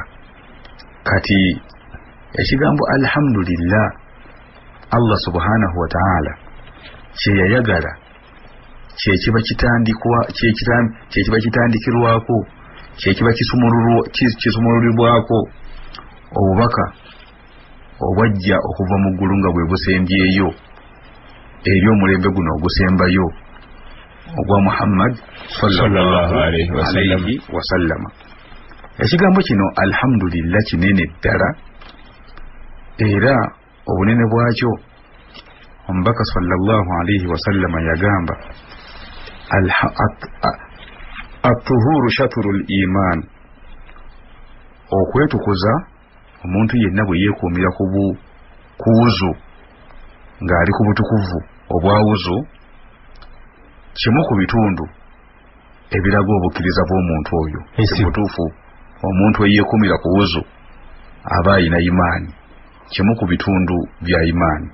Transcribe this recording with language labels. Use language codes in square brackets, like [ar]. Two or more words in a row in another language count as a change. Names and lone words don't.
[lg] Kati ekigambo alhamdulillah [ar] الله سبحانه وتعالى [lg] kyeyayagala kyekiba kitandikirwako, kyekiba kisumululibwako obubaka obwajja okuva mu ggulu nga bwe busembyeyo eri omulembe guno ogusembayo ogwa Muhammad [ar] صلى الله عليه وسلم. [lg] Ekigambo kino alhamdulillah kinene ddala era obunene bwakyo omubaka [ar] صلى الله عليه وسلم [lg] yagamba [ar] الطهور شطر الإيمان, [lg] okwetukuza omuntu yenna bwe yeekuumira ku wuzu ng'ali ku butukuvu obwa wuzu kimu ku bitundu ebiraga obukkiriza bw'omuntu oyo. Ekibutuufu omuntu eyeekuumira ku wuzu aba ayina imaani, kimu ku bitundu bya imaani.